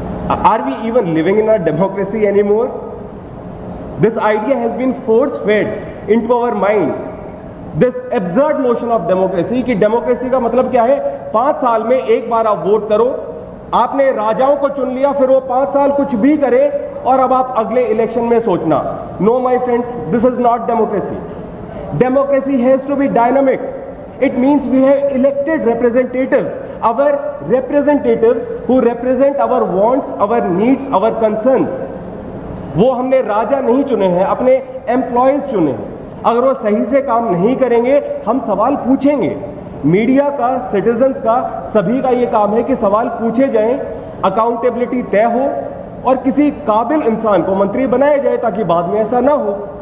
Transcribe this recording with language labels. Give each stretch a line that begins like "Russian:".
English: Are we even living in a democracy any more? This idea has been force fed into our mind, this absurd notion of democracy
Hindi: कि democracy का मतलब क्या है? 5 साल में एक बार आप वोट करो. आपने राजाओं को चुन लिया, फिर वो 5 साल कुछ भी करे और अब आप अगले इलेक्शन में सोचना.
English: No my friends, this is not democracy. Democracy has to be dynamic. It means we have elected representatives, our representatives who represent our wants, our needs, our concerns.
Hindi: वो हमने राजा नहीं चुने हैं, अपने एम्प्लॉयज़ चुने हैं. अगर वो सही से काम नहीं करेंगे हम सवाल पूछेंगे. मीडिया का, सिटीजन्स का, सभी का ये काम है कि सवाल पूछे जाएं, अकाउंटेबिलिटी तय हो और किसी काबिल इंसान को मंत्री बनाया जाए ताकि बाद में ऐसा ना हो.